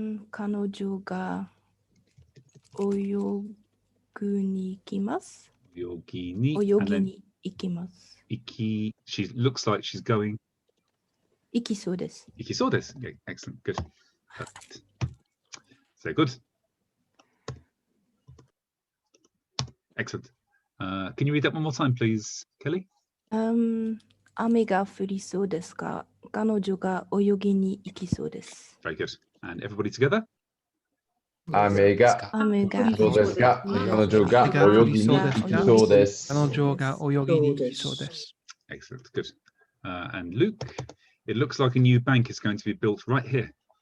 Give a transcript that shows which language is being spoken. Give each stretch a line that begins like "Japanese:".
Japanese: 彼女が泳ぐに行きます。泳ぎに行きます。
English: She looks like she's going.
Japanese: 行きそうです。行きそうです。
English: Yeah, excellent. Good. Perfect. So good. Excellent. Can you read that one more time, please, Kelly?
Japanese: 雨が降りそうですが、彼女が泳ぎに行きそうです。
English: Very good. And everybody together?
Japanese: 雨がそうですが、彼女が泳ぎに行きそうです。彼女が泳ぎに行きそうです。
English: Excellent. Good. And Luke, it looks like a new bank is going to be built right here.